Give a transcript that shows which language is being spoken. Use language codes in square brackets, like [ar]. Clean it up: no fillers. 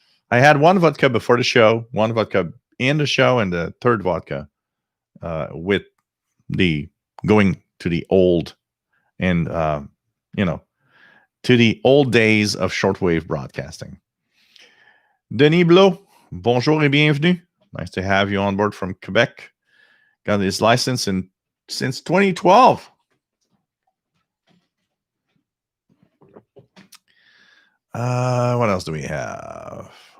[en] I had one vodka before the show, one vodka in the show, and the third vodka with the going to the old and to the old days of shortwave broadcasting. [fr] Denis Blot, bonjour et bienvenue. [en] Nice to have you on board from Quebec. Got his license since 2012. What else do we have?